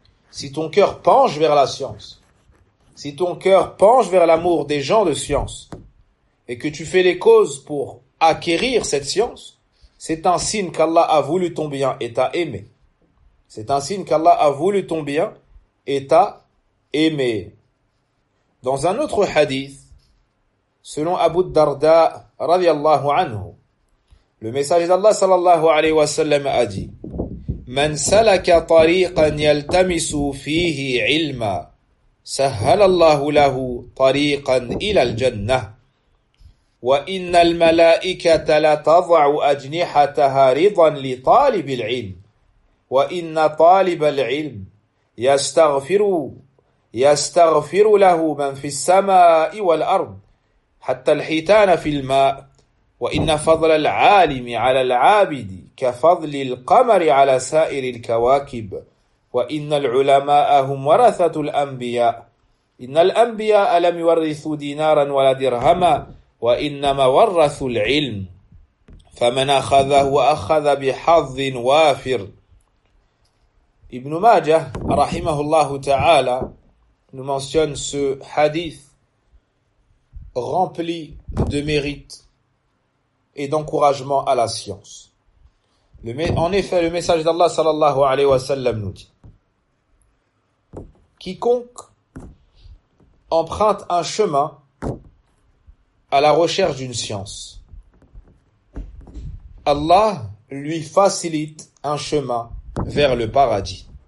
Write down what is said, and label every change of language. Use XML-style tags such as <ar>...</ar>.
<fr>Si ton cœur penche vers la science, si ton cœur penche vers l'amour des gens de science, et que tu fais les causes pour acquérir cette science, c'est un signe qu'Allah a voulu ton bien et t'a aimé. C'est un signe qu'Allah a voulu ton bien et t'a aimé. Dans un autre hadith, selon Abu Darda radiallahu anhu, le messager d'Allah sallallahu alayhi wa sallam a dit:</fr> <ar>من سلك طريقا يلتمس فيه علما سهل الله له طريقا الى الجنة وان الملائكة لا تضع اجنحتها رضا لطالب العلم وان طالب العلم يستغفر له من في السماء والأرض حتى الحيتان في الماء وإن فضل العالم على العابد كفضل القمر على سائر الكواكب وإن العلماء هم ورثة الأنبياء إن الأنبياء لم يورثوا دينارا ولا درهما وإنما ورثوا العلم فمن أخذه أخذ بحظ وافر. ابن ماجه رحمه الله تعالى</ar> <fr>nous mentionne ce hadith rempli de mérite et d'encouragement à la science. En effet, le message d'Allah sallallahu alayhi wa sallam nous dit: quiconque emprunte un chemin à la recherche d'une science, Allah lui facilite un chemin vers le paradis.</fr>